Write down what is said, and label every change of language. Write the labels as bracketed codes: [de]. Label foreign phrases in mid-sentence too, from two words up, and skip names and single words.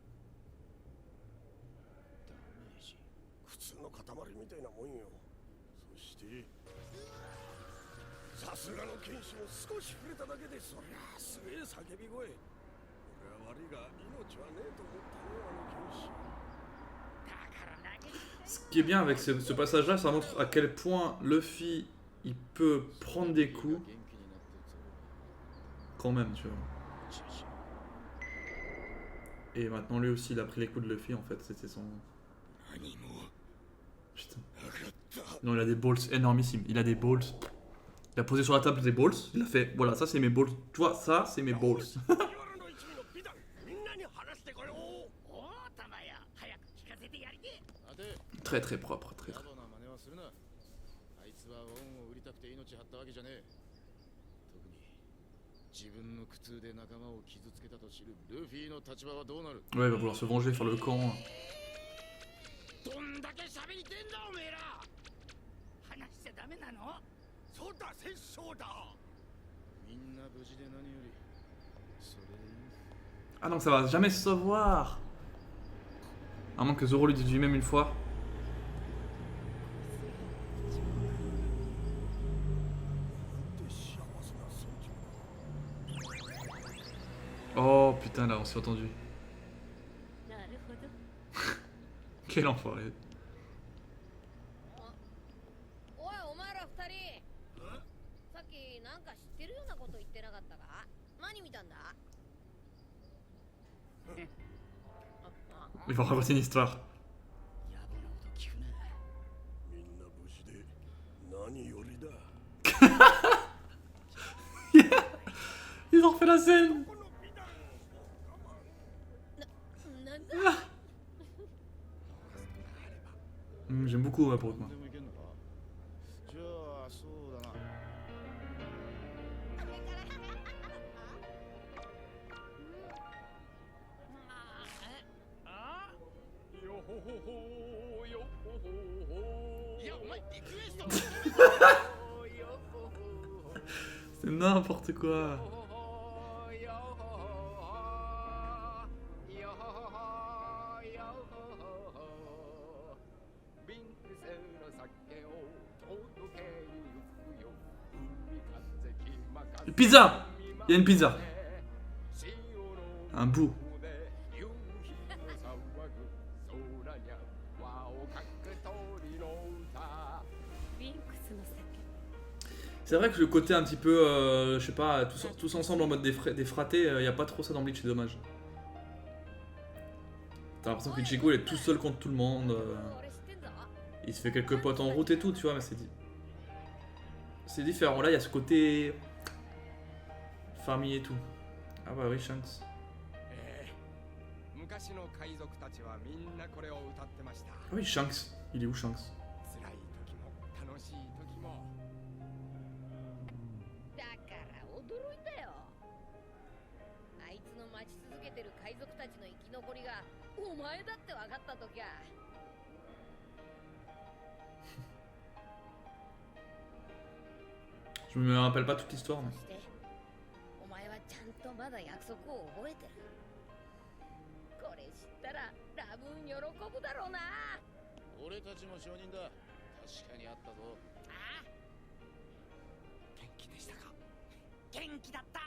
[ja] ダメージ。普通の塊みたいなもんよ。そしてさすがの剣士も少し触れただけでそりゃあすげえ叫び声。俺は悪いが命はねえと思ったね、あの剣士。 [fr] Ce qui est bien avec ce passage-là, ça montre à quel point Luffy, il peut prendre des coups [ja] 元気になって [fr] quand même, tu vois. [ja] つぶし。 [fr] Et maintenant, lui aussi, il a pris les coups de Luffy, en fait, c'était son... [ja] 何も [fr] Putain. [ja] なかった。 [fr] Non, il a des balls énormissimes. Il a des balls. Il a posé sur la table des balls. Il a fait, voilà, ça c'est mes balls. Tu vois, ça c'est mes balls. [ja] 麦わらの一味の美談みんなに話してこよう。おおたまや早く聞かせてやりてえ。待て。 [fr] Très très propre, très [ja] 野 [fr] très. [ja] 暮な真似はするな。あいつは恩を売りたくて命張ったわけじゃねえ。特に自分の苦痛で仲間を傷つけたと知るルフィの立場はどうなる？ [fr] Ouais, il va vouloir se venger, faire le camp. [ja] どんだけ喋りてんだおめえら。話しちゃダメなの？そうだ、殺生だ。みんな無事で何より。それでいい。 [fr] Ah donc ça va jamais se savoir. À moins que Zoro lui dise lui-même une fois. Oh putain, là on s'est entendu. [ja] なるほど。 [fr] Quel enfoiré. [ja] おいお前ら二人。さっきなんか知ってるようなこと言ってなかったか？何見たんだ？ [fr] Il va raconter une histoire. [ja] 野暮なこと聞くな。みんな無事で何よりだ。 [fr] Ils ont refait la scène. [ja] この美談なんだ？ [fr] J'aime beaucoup ouais, pour le coup. [ja] でもいけんのか？じゃあそうだな。よほほほよほほほ。いやお前リクエスト。よほほほ。 [fr] C'est n'importe quoi. [ja] ビ [fr] Pizza! Il y a une pizza. Un bout. C'est vrai que le côté un petit peu, je sais pas, tous ensemble en mode des fratés, y a pas trop ça dans Bleach, c'est dommage. T'as l'impression qu'Ichigo il est tout seul contre tout le monde. [ja] 俺知ってんぞ。 [fr] Il se fait quelques potes en route et tout, tu vois, mais c'est différent. Là, il y a ce côté famille et tout. Ah bah oui, Shanks. [ja] 昔の海賊たちはみんなこれを歌ってました。 [fr] Ah oui, Shanks. Il est où, Shanks? [ja] 辛い時も楽しい時も。だから驚いたよ。あいつの待ち続けてる海賊たちの生き残りがお前だって分かったときゃ。 [fr] Je me rappelle pas toute l'histoire, mais... [ja] そしてお前はちゃんとまだ約束を覚えてる。これ知ったらラブーン喜ぶだろうな。俺たちも証人だ。確かにあったぞ。ああ。元気でしたか？元気だった。